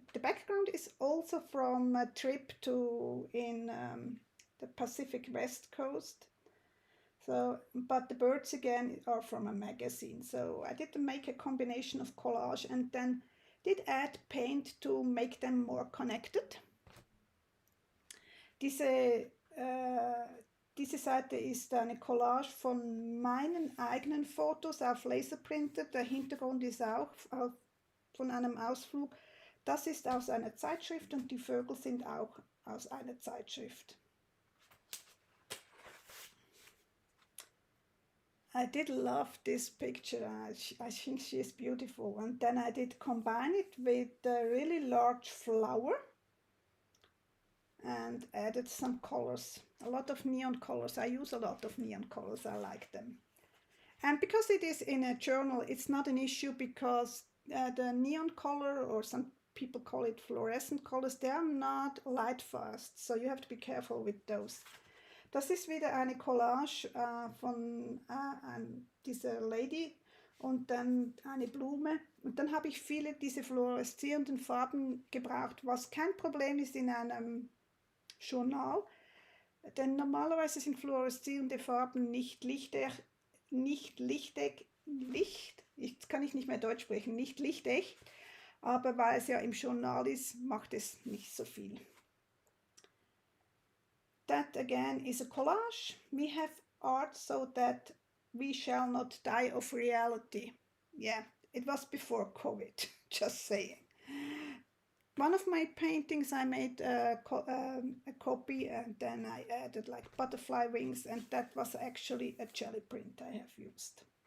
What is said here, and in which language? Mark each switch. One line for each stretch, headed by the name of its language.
English: The background is also from a trip in the Pacific West Coast. So, but the birds again are from a magazine. So I did make a combination of collage and then did add paint to make them more connected.
German: Diese Seite ist eine Collage von meinen eigenen Fotos auf Laserprinter. Der Hintergrund ist auch von einem Ausflug. Das ist aus einer Zeitschrift und die Vögel sind auch aus einer Zeitschrift.
English: I did love this picture. I think she is beautiful. And then I did combine it with a really large flower and added some colors, a lot of neon colors. I use a lot of neon colors. I like them. And because it is in a journal, it's not an issue because the neon color, or some people call it fluorescent colors, they are not light fast. So you have to be careful with those.
German: Das ist wieder eine Collage von dieser Lady und dann eine Blume. Und dann habe ich viele diese fluoreszierenden Farben gebraucht, was kein Problem ist in einem Journal. Denn normalerweise sind fluoreszierende Farben nicht lichtecht, jetzt kann ich nicht mehr Deutsch sprechen, nicht lichtecht, aber weil es ja im Journal ist, macht es nicht so viel.
English: That again is a collage. We have art so that we shall not die of reality. Yeah, it was before COVID, just saying. One of my paintings I made a copy and then I added like butterfly wings, and that was actually a jelly print I have used.